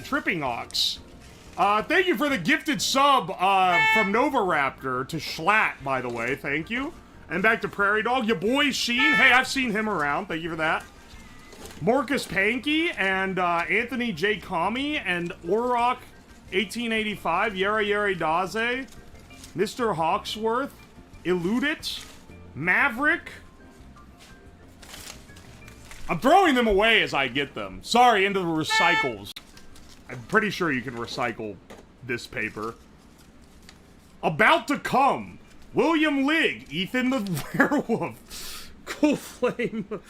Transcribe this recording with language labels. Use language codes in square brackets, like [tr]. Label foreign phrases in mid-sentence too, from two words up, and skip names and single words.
[en] Tripping Ox. Thank you for the gifted sub from Nova Raptor to Schlatt, by the way. Thank you. And back to Prairie Dog. Your boy Sheen. Hey, I've seen him around. Thank you for that. Marcus Pankey and Anthony J. Kami and Orrock 1885. Yeri Yeri Daze. Mr. Hawksworth. Eludit. Maverick. I'm throwing them away as I get them. Sorry, into the recycles. I'm pretty sure you can recycle this paper. About to come. William Ligg. Ethan the Werewolf. Cool Flame.